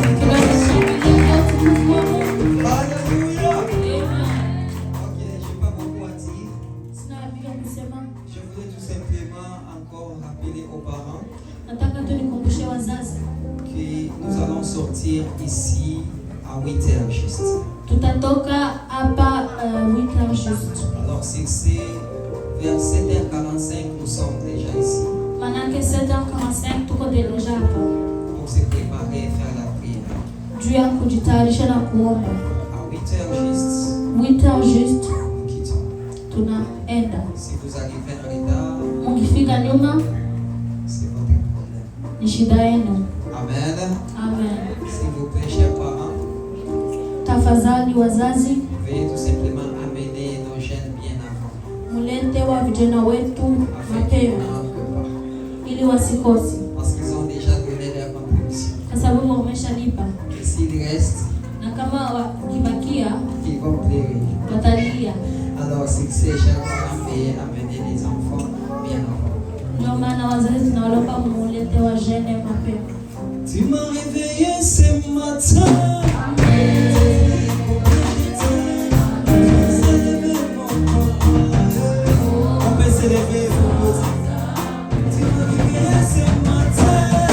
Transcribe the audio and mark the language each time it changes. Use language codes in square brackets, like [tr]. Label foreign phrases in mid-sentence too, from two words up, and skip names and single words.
[fr] Alléluia. Ok, je n'ai pas beaucoup à dire. Je voulais tout simplement encore rappeler aux parents que nous allons sortir ici à 8h juste. [sw] Tutatoka hapa 8h juste. [fr] Alors si c'est vers 7h45, nous sommes déjà ici. [sw] Manake 7h45 tuko deja hapa. [fr] Pour se préparer et faire la prière. [sw] Juu ya kujitayarisha na kuomba. [fr] À 8h juste, 8h juste nous quittons. [sw] tunaenda. [fr] Si vous arrivez en retard, [sw] Mukifika nyuma [fr] c'est votre problème. [sw] ni shida yenu. [fr] Amen. [sw] Amen. [fr] S'il vous plaît, chers parents, [sw] Tafadhali wazazi, [fr] veuillez tout simplement amener nos jeunes bien avant. [sw] mulete wa vijana wetu [fr] Afin qu'ils [sw] mapema [fr] n'en manquent pas. [sw] ili wasikosi, [fr] Parce qu'ils ont déjà donné leur contribution. [sw] kwa sababu wameshalipa, [fr] Et s'il reste, [sw] na kama wakibakia [fr] ils vont pleurer. [sw] watalia. [fr] Alors, c'est que ces chers parents, veuillez amener les enfants bien avant. [sw] Ndio maana wazazi tunawalomba mulete wajene mapema. [fr] Tu m'as réveillé ce matin. On peut s'élever pour vous. Tu m'as réveillé ce matin.